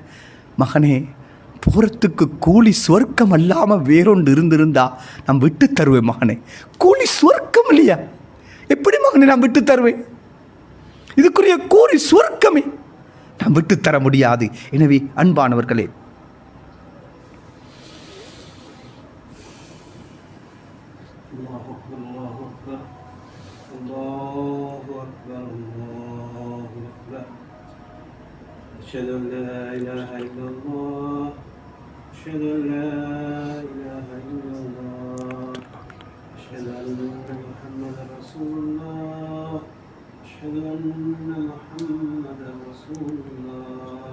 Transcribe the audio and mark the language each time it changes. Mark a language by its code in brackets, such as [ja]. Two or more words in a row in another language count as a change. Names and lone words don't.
[ta] மகனே, போகிறதுக்கு கூலி சொர்க்கம் அல்லாமல் வேறொன்று இருந்திருந்தா நான் விட்டு தருவேன் மகனே. கூலி சொர்க்கம் இல்லையா? எப்படி மகனே நான் விட்டு தருவேன்? இதுக்குரிய கூலி சொர்க்கமே, நான் விட்டு தர முடியாது. எனவே அன்பானவர்களே, [ar] أشهد أن لا إله إلا الله، أشهد أن لا إله إلا الله، أشهد أن محمدا رسول الله، أشهد أن محمدا رسول الله.